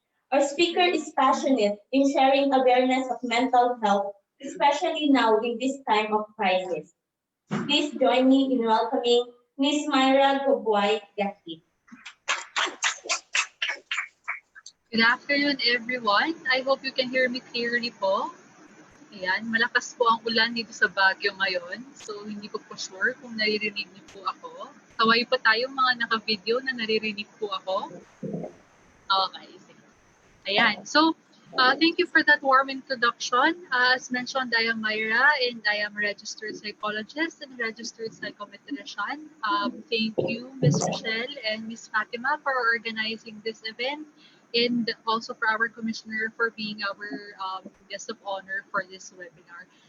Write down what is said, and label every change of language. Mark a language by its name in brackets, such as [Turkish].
[English] Our speaker is passionate in sharing awareness of mental health, especially now in this time of crisis. Please join me in welcoming Ms. Myra Gobway-Gakit. Good afternoon, everyone. I hope you can hear me clearly po. [Filipino] Ayan, malakas po ang ulan dito sa Baguio ngayon. So, hindi ko po sure kung naririnig niyo po ako. Kaway pa tayong mga naka-video na naririnig po ako. Okay, sige. [English] Ayan, so, thank you for that warm introduction. As mentioned, I am Myra and I am a registered psychologist and registered psychometrician. Thank you, Ms. Rochelle and Ms. Fatima for organizing this event, and also for our commissioner for being our guest of honor for this webinar.